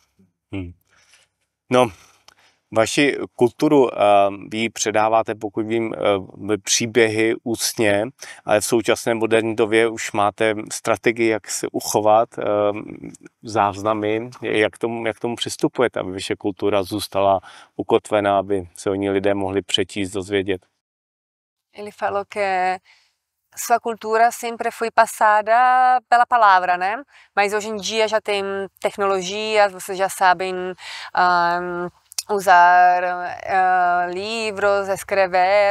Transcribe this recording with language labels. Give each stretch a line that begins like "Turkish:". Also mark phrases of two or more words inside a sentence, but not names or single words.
Czech: No, vaši kulturu vy ji předáváte, pokud vím, příběhy ústně, ale v současné moderní době už máte strategii, jak se uchovat, záznamy, jak tomu přistupujete, aby vaše kultura zůstala ukotvená, aby se o ní lidé mohli přečíst, dozvědět.
Portuguese: Ele falou que sua cultura sempre foi passada pela palavra, né? Mas hoje em dia já tem tecnologias, vocês já sabem usar livros, escrever.